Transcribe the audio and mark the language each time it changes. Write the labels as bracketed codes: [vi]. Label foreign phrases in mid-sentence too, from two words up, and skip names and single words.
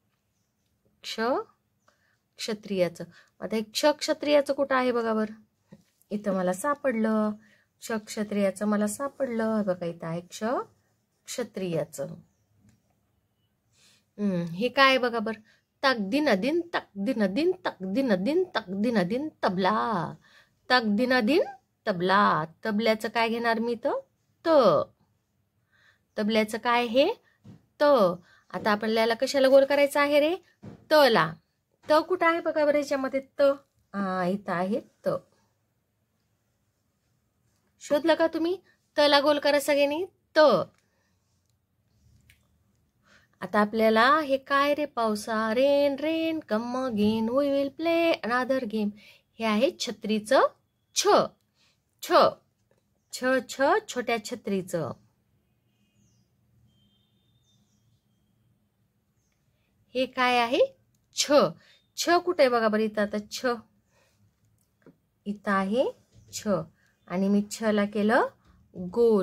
[mr] क्षत्रियाचं. आता हे क्षत्रियाचं कुठं आहे बघा बरं? इथं मला सापडलं. क्षत्रियाचं मला सापडलं. बघा इथं आहे क्षत्रियाचं. हे काय बघा बरं? तकदिनदिन तकदिनदिन तकदिनदिन तकदिनदिन तबला. तकदिनदिन तबला. तबल्याचं काय घेणार मी? तबल्याचं काय हे? आता आपल्याला कशाला गोल करायचं आहे रे? तला. कुठं आहे बघा बरं याच्यामध्ये? इथं आहे त. शोधलं का तुम्ही? तला गोल करा सगळ्यांनी. आता आपल्याला हे काय रे? पावसा. [en] Rain rain come again we will play another game. [mr] हे आहे छत्रीचं छोट्या छत्रीचं. हे काय आहे? कुठे आहे बघा बरं? इथं आता इथं आहे आणि मी ला केलं गोल.